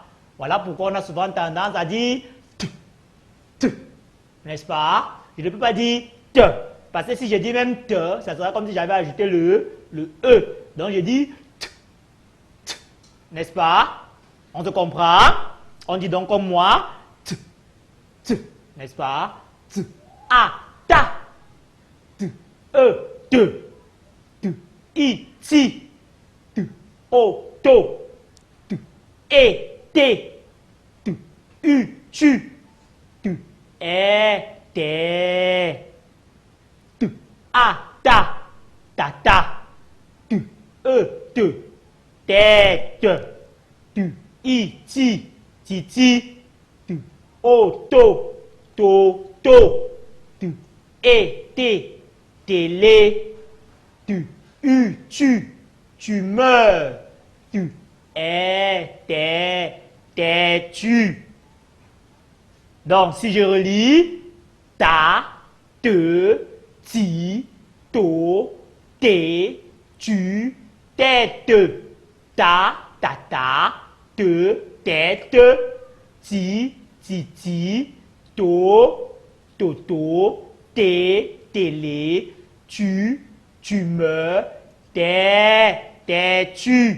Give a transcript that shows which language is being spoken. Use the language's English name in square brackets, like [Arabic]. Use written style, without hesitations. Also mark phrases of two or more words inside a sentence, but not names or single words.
[French] Voilà pourquoi on a souvent tendance à dire T, n'est-ce pas? Je ne peux pas dire Te, parce que si je dis même Te, ça sera comme si j'avais ajouté le E. Donc je dis T, n'est-ce pas? On te comprend? On dit donc comme moi, n'est-ce pas? T, A, ta, T, E, te, T, I, ti, T, O, to, T, E, te, T, U, tu, T, E, te, T, A, ta, ta, T, E, te, tête, T, I, ti, ti, T, O, to, T, E, télé, T, U, tu meurs, T, E, têtu. Donc, si je relis, ta, te, ti, to, té, tu, tête, ta, te, tête, ti, to, té, télé, tu meurs, têtu.